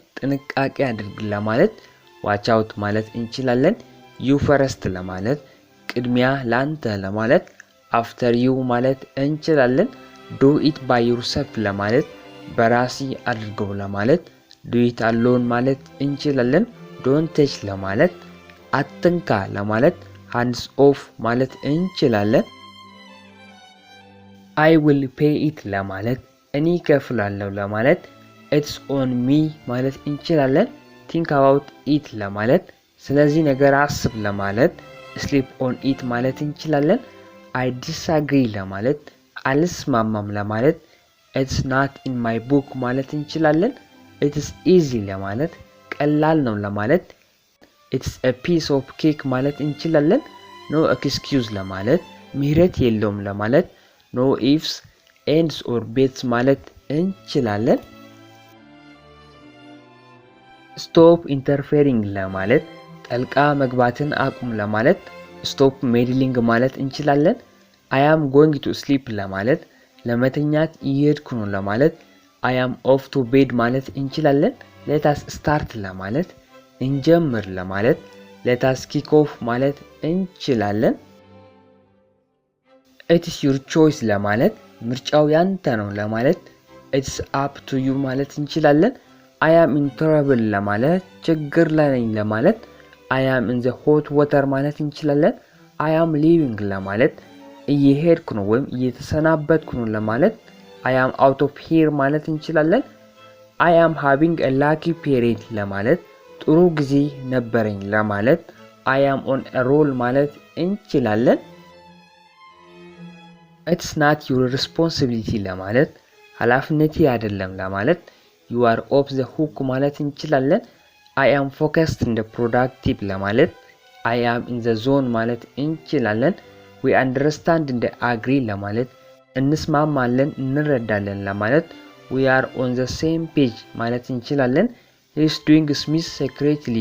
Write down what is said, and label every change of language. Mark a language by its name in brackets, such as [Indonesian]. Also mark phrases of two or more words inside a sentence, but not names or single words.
[Amharic] ጥንቃቄ አድርግ ለማለት [English] watch out [Amharic] ማለት እንችላለን። [English] you first [Amharic] ለማለት ቅድሚያ ላንተ ለማለት [English] after you [Amharic] ማለት እንችላለን። [English] do it by yourself [Amharic] ለማለት በራሲ አድርገው ለማለት [English] do it alone [Amharic] ማለት እንችላለን። [English] don't touch [Amharic] ለማለት አትንካ ለማለት [English] hands off [Amharic] ማለት እንችላለን። [English] I will pay it [Amharic] ለማለት እኔ ከፍላለሁ ለማለት [English] it's on me [Amharic] ማለት እንችላለን። [English] think about it [Amharic] ለማለት ስለዚህ ነገር አስብ ለማለት [English] sleep on it [Amharic] ማለት እንችላለን። [English] I disagree [Amharic] ለማለት አልስማማም ለማለት [English] it's not in my book [Amharic] ማለት እንችላለን። [English] it is easy [Amharic] ለማለት ቀላል ነው ለማለት [English] it's a piece of cake [Amharic] ማለት እንችላለን። [English] no excuse [Amharic] ለማለት ምህረት የለውም ለማለት [English] no ifs ands or buts [Amharic] ማለት እንችላለን። [English] stop interfering [Amharic] ለማለት ጠልቃ መግባትን አቁም ለማለት [English] stop meddling [Amharic] ማለት እንችላለን። [English] I am going to sleep [Amharic] ለማለት ለመተኛት እየሄድኩ ነው ለማለት [English] I am off to bed [Amharic] ማለት እንችላለን። [English] let us start [Amharic] ለማለት እንጀምር ለማለት [English] let us kick off [Amharic] ማለት እንችላለን። [English] it is your choice [Amharic] ለማለት ምርጫው ያንተ ነው ለማለት [English] it's up to you [Amharic] ማለት እንችላለን። I [English] am in trouble [Amharic] ለማለት ችግር ላይ ነኝ ለማለት [English] I am in the hot water [Amharic] ማለት እንችላለን። [English] I am leaving [Amharic] ለማለት እየሄድኩ ነው ወይም እየተሰናበትኩ ነው ለማለት [English] I am out of here [Amharic] ማለት እንችላለን። [English] I am having a lucky period [Amharic] ለማለት ጥሩ ጊዜ ነበረኝ ለማለት [English] I am on a roll [Amharic] ማለት እንችላለን። [English] it's not your responsibility [Amharic] ለማለት ኃላፊነቴ አይደለም ለማለት [English] you are off the hook [Amharic] ማለት እንችላለን። [English] I am focused and productive [Amharic] ለማለት [English] I am in the zone [Amharic] ማለት እንችላለን። [English] we understand and agree [Amharic] ለማለት እንስማማለን እንረዳለን ለማለት [English] we are on the same page [Amharic] ማለት እንችላለን። [English] he is doing Smith secretly